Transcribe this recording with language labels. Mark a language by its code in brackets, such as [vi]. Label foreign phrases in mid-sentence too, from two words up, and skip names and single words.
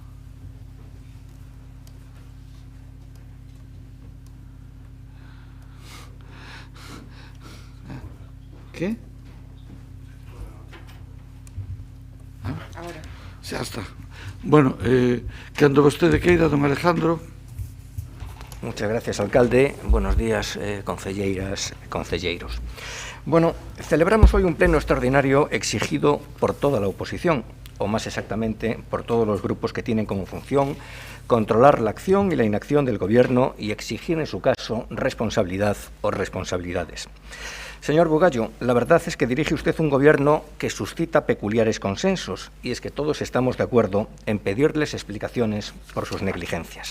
[es] ¿Qué? Ahora. [gl] Xa está. Bueno, cando vostede queira, don Alejandro. [es] Muchas gracias, alcalde. Buenos días, [gl] concelleiras e concelleiros. [es] Bueno, celebramos hoy un pleno extraordinario exigido por toda la oposición, o más exactamente por todos los grupos que tienen como función controlar la acción y la inacción del Gobierno y exigir, en su caso, responsabilidad o responsabilidades. Señor Bugallo, la verdad es que dirige usted un Gobierno que suscita peculiares consensos, y es que todos estamos de acuerdo en pedirles explicaciones por sus negligencias.